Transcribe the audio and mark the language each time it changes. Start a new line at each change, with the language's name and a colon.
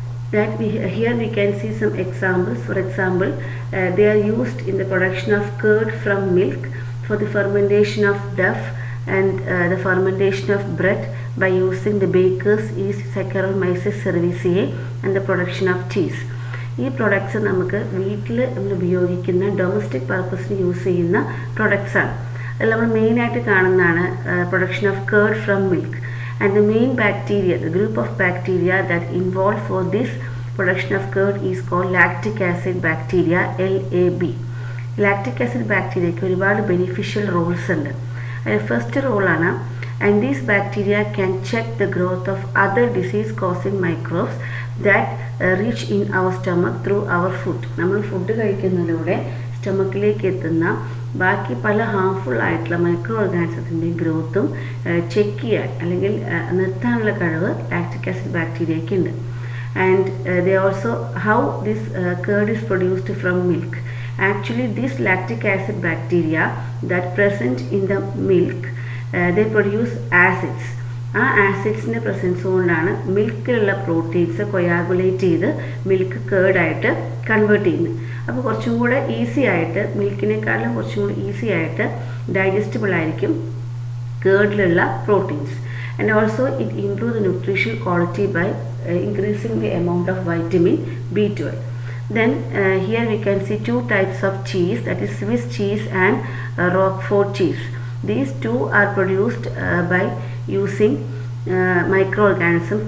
English: Here we can see some examples. For example, they are used in the production of curd from milk, for the fermentation of dough, and the fermentation of bread by using the baker's yeast Saccharomyces cerevisiae, and the production of cheese. These products
Malayalam: നമുക്ക് വീട്ടിൽ നമ്മൾ ഉപയോഗിക്കുന്ന domestic പർപ്പസിന് use ചെയ്യുന്ന products ആണ്. അതിൽ നമ്മൾ മെയിനായിട്ട് കാണുന്നതാണ്
English: production of curd from milk. And the main bacteria, the group of bacteria that involved for this production of curd is called lactic acid bacteria, LAB.
Malayalam: Lactic acid bacteria ക്ക് ഒരുപാട് beneficial roles ഉണ്ട്. അതിൽ first role ആണ്,
English: and these bacteria can check the growth of other disease causing microbes that reach in our stomach through our food.
Malayalam: നമ്മൾ food കഴിക്കുന്നതിലൂടെ സ്റ്റൊമക്കിലേക്ക് എത്തുന്ന ബാക്കി പല harmful ആയിട്ടുള്ള മൈക്രോ ഓർഗാനിസത്തിൻ്റെ ഗ്രോത്തും ചെക്ക് ചെയ്യാൻ അല്ലെങ്കിൽ നിർത്താനുള്ള കഴിവ് ലാക്റ്റിക് ആസിഡ് ബാക്ടീരിയയ്ക്ക് ഉണ്ട്.
English: And they also how this curd is produced from milk. Actually, this lactic acid bacteria that present in the milk, they produce acids.
Malayalam: ആ ആസിഡ്സിൻ്റെ പ്രസൻസ് കൊണ്ടാണ് മിൽക്കിലുള്ള പ്രോട്ടീൻസ് കൊയാഗുലേറ്റ് ചെയ്ത് milk കേർഡായിട്ട് convert ചെയ്യുന്നത്. അപ്പോൾ കുറച്ചും കൂടെ ഈസി ആയിട്ട്, മിൽക്കിനേക്കാളും കുറച്ചും കൂടി ഈസി ആയിട്ട് ഡൈജസ്റ്റബിൾ ആയിരിക്കും കേർഡിലുള്ള proteins.
English: And also it improve the nutrition quality by increasing the amount of vitamin B12. Then here we can see two types of cheese, that is Swiss cheese and Roquefort cheese. These two are produced by using microorganisms.